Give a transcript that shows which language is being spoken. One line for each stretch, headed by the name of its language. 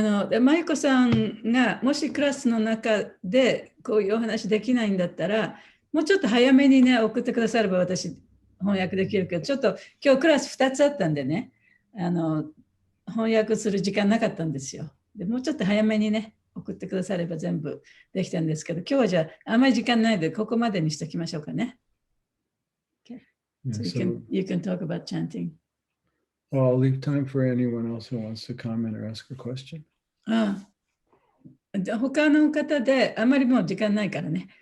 Japanese: でマイコさんがもしクラスの中でこういうお話できないんだったら、もうちょっと早めにね、送ってくだされば私翻訳できるけど、ちょっと今日クラス2つあったんでね、翻訳する時間なかったんですよ。でもうちょっと早めにね、送ってくだされば全部できたんですけど、今日はじゃああんまり時間ないのでここまでにしておきましょうかね。
English: Okay. So you can talk about chanting. Well, I'll leave time for anyone else who wants to comment or ask a question.
Japanese: 他の方で、あんまりもう時間ないからね。